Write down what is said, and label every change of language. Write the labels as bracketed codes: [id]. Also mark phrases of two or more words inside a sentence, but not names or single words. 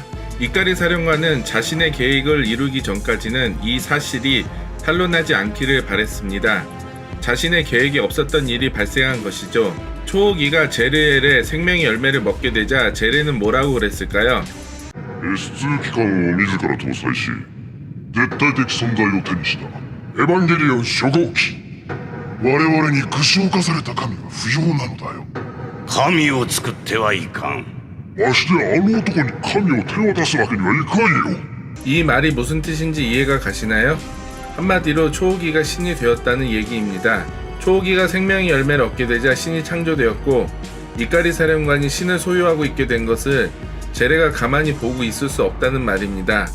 [ko] 이까리 사령관은 자신의 계획을 이루기 전까지는 이 사실이 탄로나지 않기를 바랬습니다. 자신의 계획이 없었던 일이 발생한 것이죠. 초호기가 제르엘의 생명의 열매를 먹게 되자 제레는 뭐라고 그랬을까요? [ja] S2 機関を自ら搭載し絶対的存在を手にしたエヴァンゲリオン初号機我々に串を課された神は不要なのだよ神を作ってはいかん。ましてあの男に神を手渡すわけにはいかんよ [ko] 이 말이 무슨 뜻인지 이해가 가시나요? 한마디로 초호기가 신이 되었다는 얘기입니다. 초호기가 생명의 열매를 얻게 되자 신이 창조되었고 이까리 사령관이 신을 소유하고 있게 된 것을 제레가 가만히 보고 있을 수 없다는 말입니다.